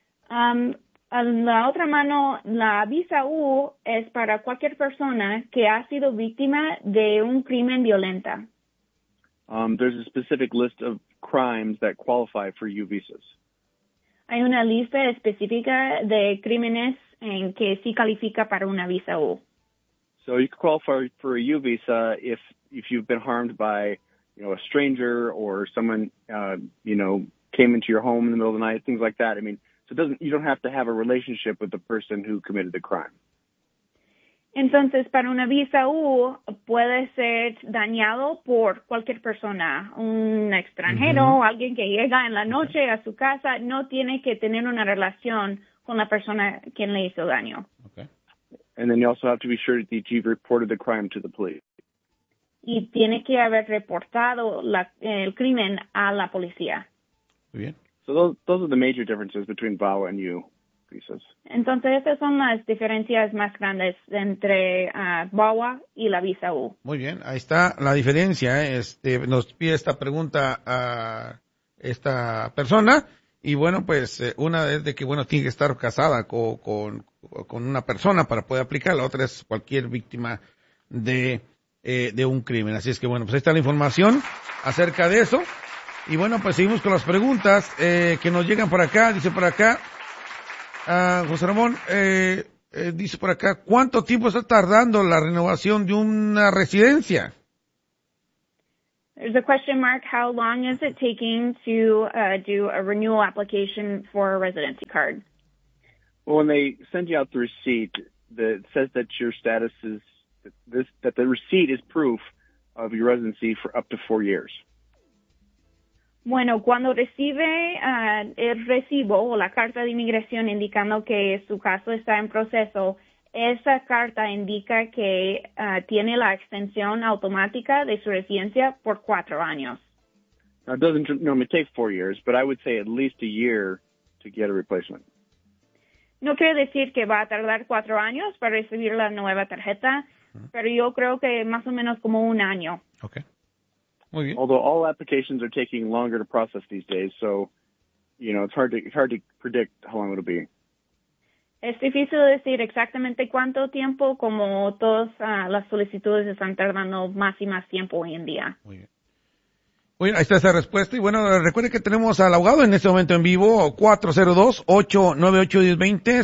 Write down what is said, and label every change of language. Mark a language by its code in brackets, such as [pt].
[es] En la otra mano, la visa U es para cualquier persona que ha sido víctima de un crimen violenta. [en] There's a specific list of crimes that qualify for U visas. [es] Hay una lista específica de crímenes en que sí califica para una visa U. [en] So you can qualify for a U visa if you've been harmed by, you know, a stranger or someone, you know, came into your home in the middle of the night, things like that. I mean, so you don't have to have a relationship with the person who committed the crime. [es] Entonces, para una visa U, puede ser dañado por cualquier persona. Un extranjero, mm-hmm. alguien que llega en la noche a su casa, no tiene que tener una relación con la persona quien le hizo daño. [en] Okay. And then you also have to be sure that you've reported the crime to the police. [es] Y tiene que haber reportado el crimen a la policía. Muy bien. [en] So those are the major differences between VAWA and U visas. [es] Entonces, esas son las diferencias más grandes entre VAWA y la visa U. Muy bien, ahí está la diferencia. Nos pide esta pregunta a esta persona. Y bueno, pues una es de que, bueno, tiene que estar casada con una persona para poder aplicar. La otra es cualquier víctima de un crimen. Así es que, bueno, pues ahí está la información acerca de eso. Y bueno, pues seguimos con las preguntas que nos llegan por acá. Dice por acá, José Ramón, dice por acá, ¿cuánto tiempo está tardando la renovación de una residencia? [en] There's a question mark, how long is it taking to do a renewal application for a residency card? Well, when they send you out the receipt that says that your status is this, that the receipt is proof of your residency for up to 4 years. [es] Bueno, cuando recibe el recibo o la carta de inmigración indicando que su caso está en proceso, esa carta indica que tiene la extensión automática de su residencia por 4 años. [en] Now, it doesn't normally take 4 years, but I would say at least a year to get a replacement. [es] No quiere decir que va a tardar 4 años para recibir la nueva tarjeta, pero yo creo que más o menos como un año. Okay. Muy bien. [en] Although all applications are taking longer to process these days, so, you know, it's hard to predict how long it'll be. [es] Es difícil decir exactamente cuánto tiempo, como todas las solicitudes están tardando más y más tiempo hoy en día. Muy bien. Muy bien, ahí está esa respuesta. Y bueno, recuerde que tenemos al abogado en este momento en vivo, 402-898-1020.